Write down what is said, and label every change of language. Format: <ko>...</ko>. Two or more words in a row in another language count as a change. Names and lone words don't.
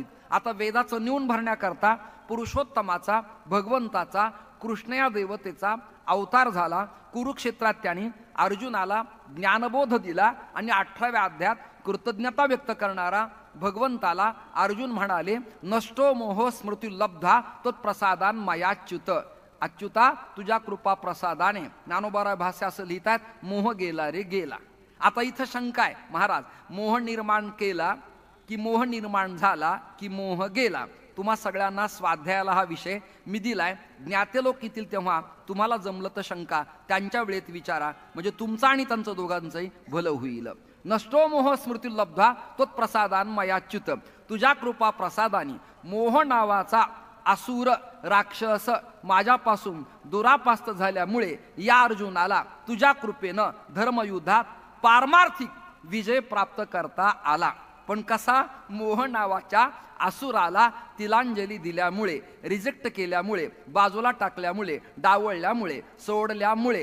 <mr>आता वेदाचं न्यून भरण्याकरता पुरुषोत्तमाचा, भगवंताचा, कृष्ण या देवतेचा अवतार झाला. कुरुक्षेत्रात त्यांनी अर्जुनाला ज्ञानबोध दिला आणि 18व्या अध्यायात कृतज्ञता व्यक्त करणारा भगवंताला अर्जुन म्हणाले,</mr> <sa>नष्टो मोह स्मृती लब्धा तत्प्रसादान मयाच्युत.</sa> <mr>अच्युता तुझ्या कृपा प्रसादाने. ज्ञानोबा भाष्य असं लिहितात, मोह गेला रे गेला. आता इथं शंका आहे, महाराज मोह निर्माण केला की मोह निर्माण झाला की मोह गेला? तुम्हा सगळ्यांना स्वाध्यायाला हा विषय मी दिलाय. ज्ञाते लोक येतील तेव्हा तुम्हाला जमलं तर शंका त्यांच्या वेळेत विचारा, म्हणजे तुमचं आणि त्यांचं दोघांचंही भलं होईल.</mr> <sa>नष्टो मोह स्मृती लब्धा तत्प्रसादान मयाच्युत.</sa> <mr>तुझ्या कृपा प्रसादानी मोह नावाचा असुर राक्षस माझ्यापासून दुरापास्त झाल्यामुळे या अर्जुनाला तुझ्या कृपेनं धर्मयुद्धात पारमार्थिक विजय प्राप्त करता आला. पण कसा? मोह नावाच्या असुराला तिलांजली दिल्यामुळे, रिजेक्ट केल्यामुळे, बाजूला टाकल्यामुळे, डावळल्यामुळे, सोडल्यामुळे.</mr>